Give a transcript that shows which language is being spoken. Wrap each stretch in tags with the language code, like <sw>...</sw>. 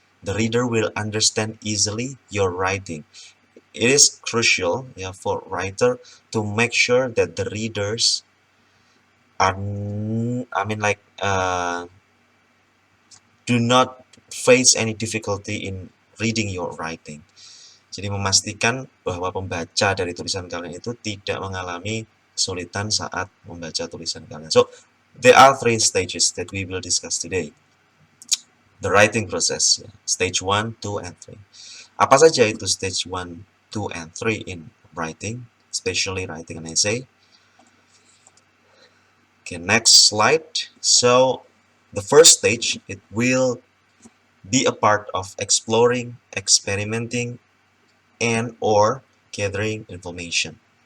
<en>The reader will understand easily your writing. It is crucial, for writer to make sure that the readers are, do not face any difficulty in reading your writing.</en> <id>Jadi memastikan bahwa pembaca dari tulisan kalian itu tidak mengalami kesulitan saat membaca tulisan kalian.</id> <en>So, there are 3 stages that we will discuss today. The writing process, stage 1, 2, and 3.</en> <id>Apa saja itu</id> <en>stage 1, 2, and 3 in writing, especially writing an essay? Okay, next slide. So, the first stage, it will be a part of exploring, experimenting, and or gathering information.</en>